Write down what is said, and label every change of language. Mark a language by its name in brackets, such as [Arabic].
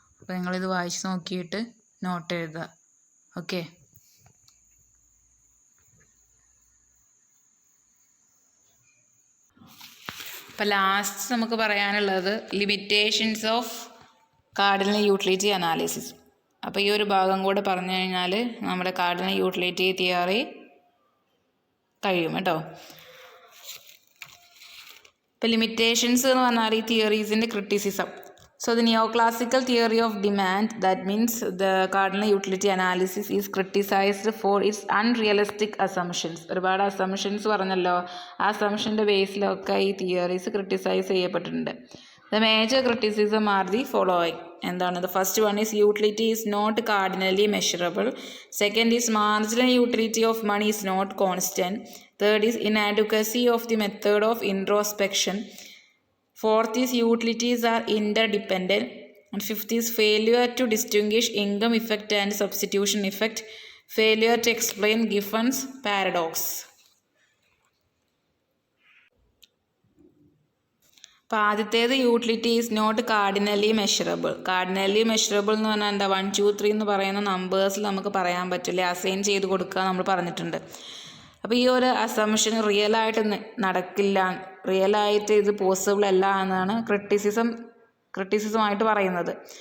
[Malayalam] അപ്പോൾ നിങ്ങളിത് വായിച്ച് നോക്കിയിട്ട് നോട്ട് എഴുതുക. ഓക്കെ, അപ്പോൾ ലാസ്റ്റ് നമുക്ക് പറയാനുള്ളത് limitations of cardinal utility analysis. അപ്പോൾ ഈ ഒരു ഭാഗം കൂടെ പറഞ്ഞു കഴിഞ്ഞാൽ നമ്മുടെ കാർഡിനൽ യൂട്ടിലിറ്റി തിയറി കഴിയും കേട്ടോ. ഇപ്പോൾ ലിമിറ്റേഷൻസ് എന്ന് പറഞ്ഞാൽ ഈ തിയറീസിൻ്റെ criticism. [English] So the neoclassical theory of demand, that means the cardinal utility analysis, is criticized for its unrealistic assumptions. [Malayalam] ഒരുപാട് അസംഷൻസ് പറഞ്ഞല്ലോ, ആ അസംഷൻ്റെ ബേസിലൊക്കെ ഈ തിയറീസ് ക്രിട്ടിസൈസ് ചെയ്യപ്പെട്ടിട്ടുണ്ട്. [English] The major criticism are the following. എന്താണ്? The first one is utility is not cardinally measurable. Second is marginal utility of money is not constant. Third is inadequacy of the method of introspection. Fourth is utilities are interdependent. And fifth is failure to distinguish income effect and substitution effect. Failure to explain Giffen's paradox. [Malayalam] അപ്പോൾ ആദ്യത്തേത് [English] Utility is not cardinally measurable. [Malayalam] Cardinally measurable എന്ന് പറഞ്ഞാൽ എന്താ? 1, 2, 3 എന്ന് പറയുന്ന നമ്പേഴ്സിൽ നമുക്ക് പറയാൻ പറ്റില്ല, അസൈൻ ചെയ്ത് കൊടുക്കുക നമ്മൾ പറഞ്ഞിട്ടുണ്ട്. അപ്പോൾ ഈ ഒരു അസംഷൻ റിയലായിട്ട് നടക്കില്ല, റിയലായിട്ട് ഇത് പോസിബിൾ അല്ല എന്നാണ് ക്രിറ്റിസിസമായിട്ട് പറയുന്നത്.